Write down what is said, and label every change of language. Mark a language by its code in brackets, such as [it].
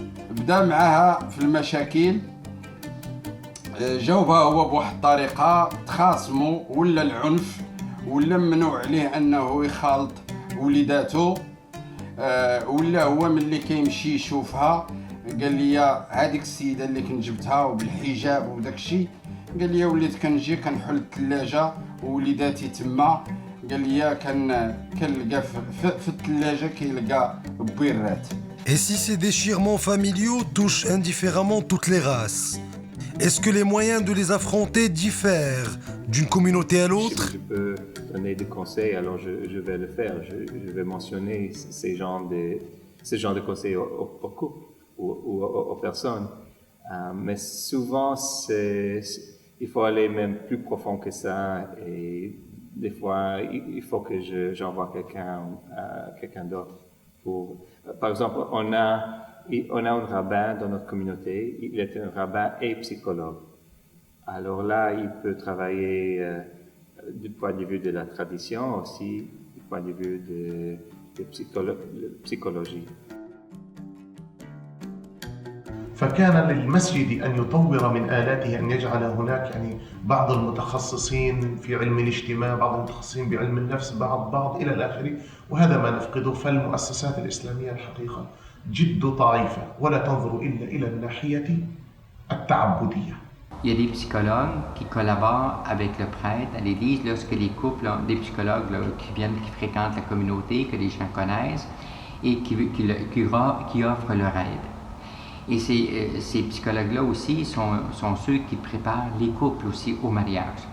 [ar] بدا معاها في المشاكل، جاوبها هو بواحد الطريقه، تخاصموا ولا العنف ولا ممنوع عليه انه يخالط وليداته، ولا هو ملي كيمشي يشوفها قال لي هذيك السيده اللي كنت جبتها وبالحجاب وداك الشيء، قال لي وليت كنجي كنحل الثلاجه ووليداتي تما، قال لي كنلقى في الثلاجه كيلقى بويرات. [fr] Et si ces déchirements familiaux touchent indifféremment toutes les races, est-ce que les moyens de les affronter diffèrent d'une communauté à l'autre? Je peux donner des conseils, alors je vais le faire. Je vais mentionner ce genre de conseils aux couples ou aux personnes. Mais souvent, il faut aller même plus profond que ça. Et des fois, il faut que j'envoie quelqu'un d'autre. Par exemple, on a un rabbin dans notre communauté. Il est un rabbin et psychologue. Alors là, il peut travailler du point de vue de la tradition aussi, du point de vue de psychologie. [ar] فكان للمسجد أن يطور من آلاته، أن يجعل هناك يعني بعض المتخصصين في علم الاجتماع، بعض المتخصصين بعلم النفس، بعض إلى الآخر، وهذا ما نفقده. فالمؤسسات الإسلامية الحقيقة جد ضعيفة ولا تنظر إلا إلى الناحية التعبدية. [fr] Il y a des psychologues qui collaborent avec le prêtre à l'église lorsque les couples, des psychologues là, qui fréquentent la communauté, que les gens connaissent et qui offrent leur aide. Et ces psychologues-là aussi sont ceux qui préparent les couples aussi au mariage.